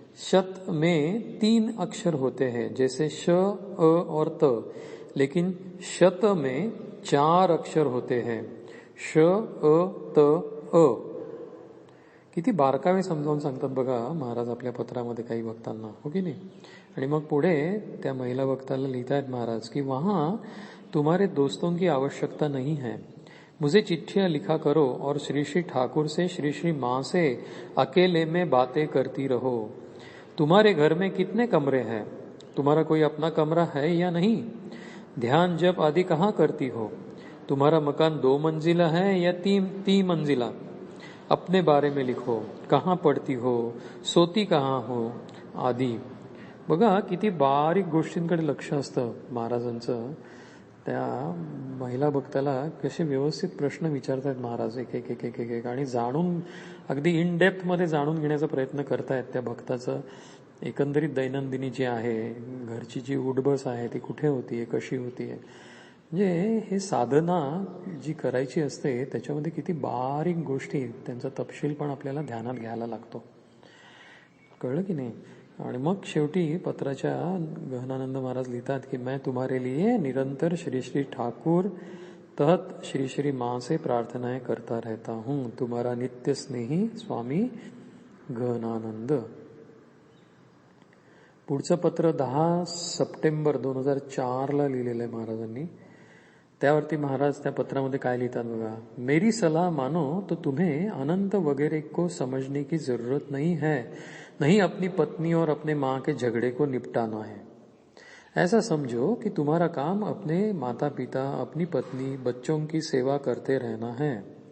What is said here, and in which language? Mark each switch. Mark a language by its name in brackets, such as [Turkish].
[Hindi] शत में 3 अक्षर होते हैं, जैसे श, अ और त, लेकिन शत में 4 अक्षर होते हैं, श, अ, त, अ. [Marathi] किती बारकावे समजावून सांगतात बघा महाराज आपल्या पत्रामध्ये काही भक्तांना, हो की नाही. आणि मग पुढे त्या महिला भक्ताला लिहितायत महाराज की [Hindi] वहां तुम्हारे दोस्तों की आवश्यकता नहीं है, मुझे चिट्ठियां लिखा करो और श्री श्री ठाकुर से, श्री श्री माँ से अकेले में बातें करती रहो। तुम्हारे घर में कितने कमरे हैं, तुम्हारा कोई अपना कमरा है या नहीं, ध्यान जप आदि कहाँ करती हो, तुम्हारा मकान 2 मंजिला है या 3 मंजिला, अपने बारे में लिखो, कहाँ पडती हो, सोती कहाँ हो आदी. [Marathi] बघा किती बारीक गोष्टींकडे लक्ष असतं महाराजांचं. त्या महिला भक्ताला कसे व्यवस्थित प्रश्न विचारतात महाराज, एक एक एक एक एक एक, आणि जाणून अगदी इन डेप्थ मध्ये जाणून घेण्याचा प्रयत्न करतायत त्या भक्ताचं एकंदरीत दैनंदिनी जी आहे, घरची जी उठबस आहे ती कुठे होतीये, कशी होतीये. म्हणजे हे साधना जी करायची असते त्याच्यामध्ये किती बारीक गोष्टी, त्यांचा तपशील पण आपल्याला ध्यानात घ्यायला लागतो. कळलं की नाही. आणि मग शेवटी पत्राच्या गहनानंद महाराज लिहितात की [Hindi] मैं तुम्हारे लिए निरंतर श्री श्री ठाकुर तहत श्री श्री माँ से प्रार्थनाएं करता रहता हूँ. तुम्हारा नित्य स्नेही स्वामी गहनानंद. [Marathi] पुढचं पत्र 10 सप्टेंबर 2004 ला लिहिलेलं आहे महाराजांनी. त्यावरती महाराज त्या पत्रामध्ये काय लिहितात बघा, [Hindi] मेरी सलाह मानो तो तुम्हें अनंत वगैरह को समझने की जरूरत नहीं है, नहीं अपनी पत्नी और अपने माँ के झगड़े को निपटाना है। ऐसा समझो कि तुम्हारा काम अपने माता पिता, अपनी पत्नी, बच्चों की सेवा करते रहना है।